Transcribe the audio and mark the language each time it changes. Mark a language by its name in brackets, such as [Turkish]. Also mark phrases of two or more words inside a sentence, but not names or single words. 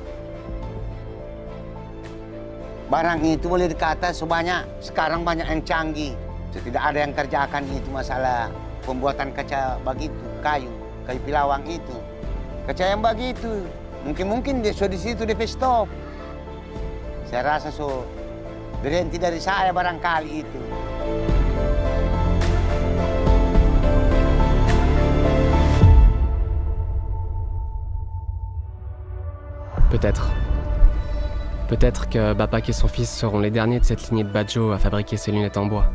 [Indonesian] Barang itu boleh dikata sekarang banyak yang canggih. Tidak ada yang kerjakan itu masalah pembuatan kaca begitu, kayu pilawang itu. Kaca yang begitu, mungkin di situ di stop. Saya rasa berhenti dari saya barangkali itu. [French] Peut-être que Bapak et son fils seront les derniers de cette lignée de Badjo à fabriquer ces lunettes en bois.